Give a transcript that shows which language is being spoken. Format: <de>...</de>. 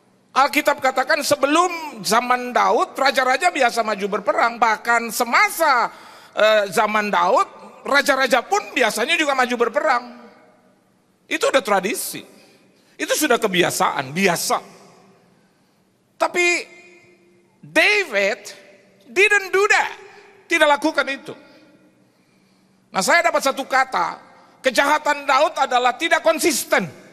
<id>Alkitab katakan sebelum zaman Daud, raja-raja biasa maju berperang. Bahkan semasa zaman Daud, raja-raja pun biasanya juga maju berperang. Itu udah tradisi. Itu sudah kebiasaan, biasa.</id> <en>Tapi David didn't do that.</en> <id>Tidak lakukan itu. Nah saya dapat satu kata, kejahatan Daud adalah tidak konsisten.</id>